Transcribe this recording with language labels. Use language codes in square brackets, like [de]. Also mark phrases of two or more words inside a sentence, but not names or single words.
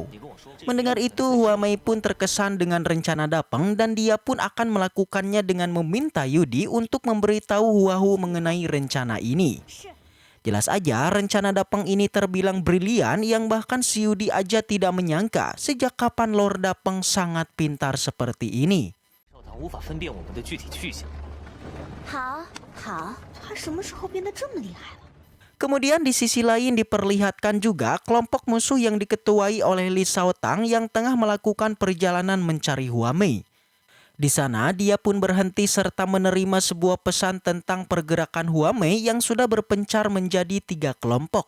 [id] Mendengar itu Huamei pun terkesan dengan rencana Dapeng dan dia pun akan melakukannya dengan meminta Yudi untuk memberitahu Huahu mengenai rencana ini. Jelas aja rencana Dapeng ini terbilang brilian yang bahkan si Yudi aja tidak menyangka sejak kapan Lord Dapeng sangat pintar seperti ini. [zh] 好，他什么时候变得这么厉害了？ [id] Kemudian di sisi lain diperlihatkan juga kelompok musuh yang diketuai oleh Li Shaotang yang tengah melakukan perjalanan mencari Huamei. Di sana dia pun berhenti serta menerima sebuah pesan tentang pergerakan Huamei yang sudah berpencar menjadi 3 kelompok.